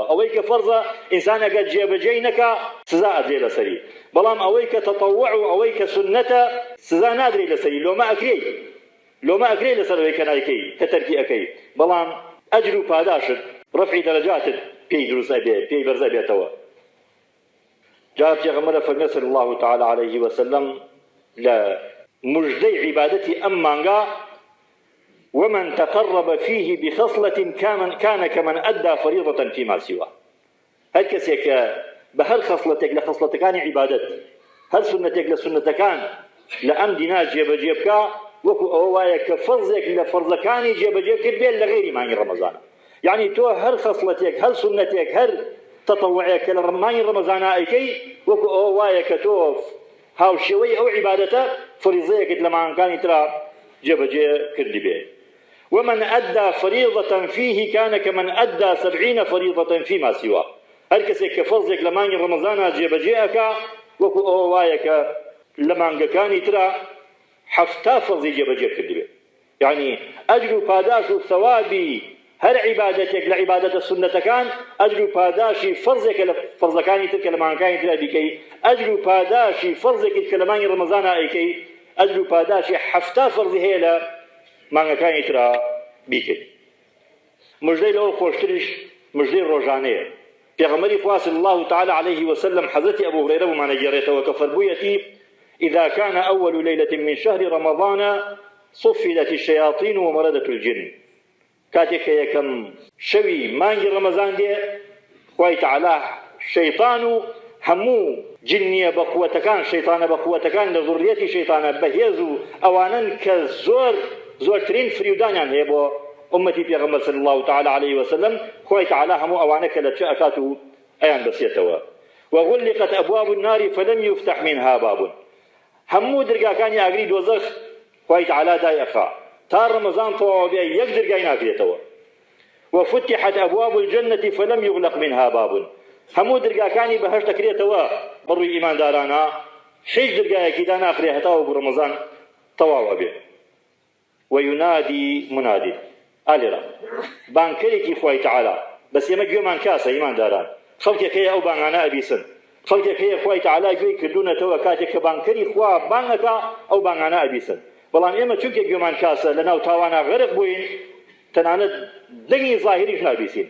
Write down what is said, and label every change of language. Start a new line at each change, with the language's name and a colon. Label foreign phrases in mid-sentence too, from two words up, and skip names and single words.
Central Kurdish: ئەوەی کە فەرزە ئینسان ئەگەر جێبەجێی نەکا سزا ئەدرێ لەسەری، بەڵام ئەوەی کە تەتەوع و ئەوەی کە سونەتە سزا نادرێ لەسەری، لۆمە ئەکرێ لەسەر ئەوەی کە نایکەی کە تەرکی ئەەکەی، بەڵام ئەجر و پاداشت ڕەفعی دەرەجاتت پێی دروست ئەبێ، پێی بەرزە بێتەوە. جا پێغەمبەر فەرمێ
Arabic: صلی الله تعالی علیه وسلم
Central Kurdish: لە مژدەی عیبادەتی ئەم مانگا:
Arabic: ومن تقرب فيه بخصلة كان كمن أدى فريضة فيما سواه.
Central Kurdish: هر کەسێک کە بە هەر خەصلەتێک لە خەصلەتەکانی عیبادەت، هەر سونەتێک لە سونەتەکان لە ئەم دینا جێبەجێ بکا، وەکو ئەوە وایە کە فەرزێک لە فەرزەکانی جێبەجێ کرد بێت لە غەیری مانگی ڕەمەزانە. یعنی تۆ هەر خەصلەتێک، هەر سونەتێک، هەر تەتەوعێک کە لە مانگی ڕەمەزانە ئەیکەی، وەکو ئەوە وایە کە تۆ هاوشێوەی ئەو عیبادەتە فەریضەیەکت لە مانگەکانی ترا جێبەجێ کردی بێ.
Arabic: ومن أدى فريضة فيه كان كمن أدى 70 فريضة فيما سواه.
Central Kurdish: هر کەسێک کە فەرزێک لە مانگی ڕەمەزانە جێبەجێ ئەکا، وەکو ئەوە وایە کە لە مانگەکانی ترا 70 فەرزی جێبەجێ کردی بێ. یعنی ئەجر و پاداش و ثەوابی هەر عیبادەتێک لە عیبادەتە سونەتەکان، ئەجر و پاداشی فەرزێکە لە فەرزەکانی تر کە لە مانگەکانی ترا بیکەی، ئەجر و پاداشی فەرزێکی کە لە مانگی ڕەمەزانە ئەیکەی، ئەجر و پاداشی 70 فەرزی هەیە لە مانگەکانی ترا بیکەی. مژدەی لەوە خۆشتریش مژدەی ڕۆژانەیە. پێغەمبەری خوا
Arabic: صلی الله تعالی علیه وسلم
Central Kurdish: حەزەتی ئەبوو هورەیرە بمانەگێڕێتەوە کە فەرموویەتی:
Arabic: إذا كان أول ليلة من شهر رمضان صفدت الشياطين ومردت الجن.
Central Kurdish: كاتێک کە یەکەم شەوی مانگی ڕەمەزان دێ، خوای تەعالا شەیطان و هەموو جنیە بە قووەتەکان، شەیطانە بە قووەتەکان لە ذوڕیەتی شەیطانە بەهێز و ئەوانن کە زۆرترین فریودانیان هەیە بۆ ئومەتی پێغەمبەر
Arabic: صلی الله تعالی علیه وسلم،
Central Kurdish: خوای تەعالا هەموو ئەوانە کە لە چه ئەکات و ئەیان بەسێتەوە.
Arabic: وغلقت أبواب النار فلم يفتح منها باب.
Central Kurdish: هەموو دەرگاکانی ئاگری دۆزەخ خوای تەعالا دای ئەخا تا ڕەمەزان تەواو بێ، یەک دەرگای ناکرێتەوە.
Arabic: وفتحت أبواب الجنة فلم يغلق منها باب.
Central Kurdish: هەموو دەرگاکانی بەهەشت دەکرێتەوە بڕووی ئیماندارانە، هیچ دەرگایەکی دا ناخرێ هەتاوە بۆ ڕەمەزان تەواو بێ.
Arabic: وينادي منادي
Central Kurdish: ئالێرە بانکەرێکی خوای تەعالا، بەس ئێمە گوێمان کاسە ئیمانداران، خەڵکێک هەیە ئەو بانگانە ئەبیسن، خەڵکێک هەیە خوای تەعالا گوێی کردوونەتەوە کاتێک کە بانکەری خوا بانگەکا ئەو بانگانە ئەبیسن، بەڵام ئێمە چونکە گوێمان کاسە لە ناو تاوانە غەرق بووین، تەنانەت دەنگی ظاهریش نابیسین.